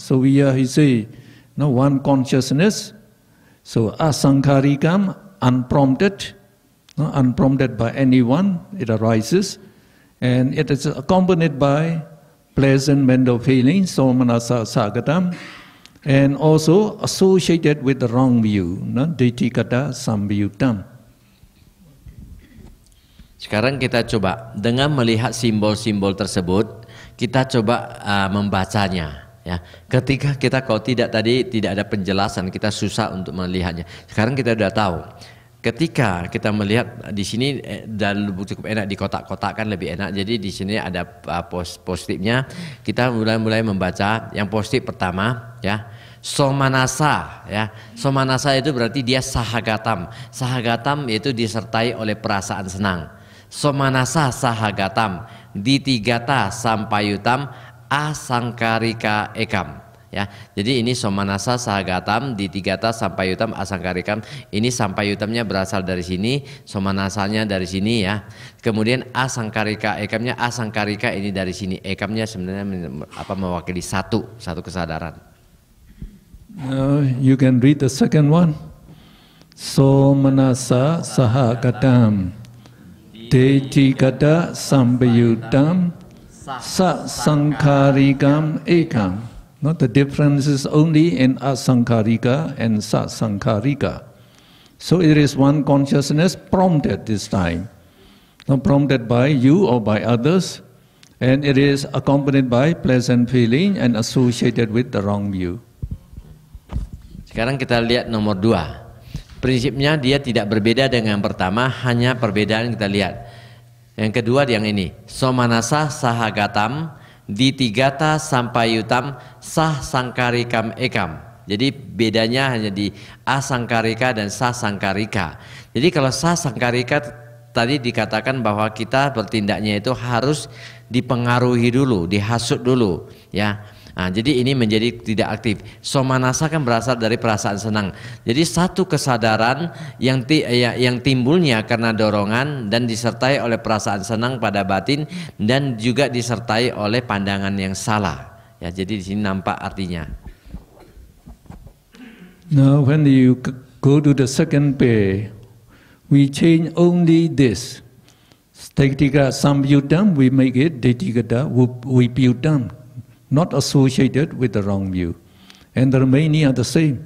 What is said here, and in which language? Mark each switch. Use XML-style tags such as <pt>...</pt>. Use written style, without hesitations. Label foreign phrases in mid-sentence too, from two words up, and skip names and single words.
<en>So he say, one consciousness. So asankarikam, unprompted, unprompted by anyone, it arises. And it is accompanied by pleasant mental feelings, so</en> <pi>manasa sagatam,</pi> <en>and also associated with the wrong view,</en> <pi>ditikata sambayutam.</pi> <id>Sekarang kita coba dengan melihat simbol-simbol tersebut, kita coba membacanya. Ya, ketika kita kalau tidak ada penjelasan, kita susah untuk melihatnya. Sekarang kita sudah tahu. Ketika kita melihat di sini dan cukup enak di kotak-kotak kan lebih enak. Jadi di sini ada positifnya. Kita mulai membaca. Yang positif pertama, ya. Somanasa, ya. Somanasa itu berarti dia sahagatam. Sahagatam itu disertai oleh perasaan senang.</id> <pi>Somanasa sahagatam, ditigata sampayutam, asangkarika ekam.</pi> <id>Ya, jadi ini</id> <pi>somanasa sahagatam, ditigata sampayutam, asangkarikam.</pi> <id>Ini sampayutamnya berasal dari sini, somanasanya dari sini ya. Kemudian asangkarika ekamnya, asangkarika ini dari sini. Ekamnya sebenarnya mewakili satu kesadaran.</id> <en>You can read the second one.</en> <pi>Somanasa sahagatam, Detikata sambayutam, sasankarikam ekam.</pi> <en>Not the difference is only in asankarika and sasankarika. So it is one consciousness prompted this time. Not prompted by you or by others. And it is accompanied by pleasant feeling and associated with the wrong view.</en> <id>Sekarang kita lihat nomor 2. Prinsipnya dia tidak berbeda dengan pertama, hanya perbedaan kita lihat. Yang kedua yang ini,</id> <pi>somanasa sahagatam, ditigata sampayutam, sah sangkarikam ekam.</pi> <id>Jadi bedanya hanya di asangkarika dan sah sangkarika. Jadi kalau sah sangkarika tadi dikatakan bahwa kita bertindaknya itu harus dipengaruhi dulu, dihasut dulu, ya. Nah, jadi ini menjadi tidak aktif. Somanasa kan berasal dari perasaan senang. Jadi satu kesadaran yang timbulnya karena dorongan dan disertai oleh perasaan senang pada batin dan juga disertai oleh pandangan yang salah. Ya, jadi di sini nampak artinya.</id> <en>Now when you go to the second pair, we change only this.</en> <pi>Detikata sambayutam,</pi> <en>we make it</en> <pi>detikata vipayutam.</pi> <en>Not associated with the wrong view. And the remaining are the same.</en>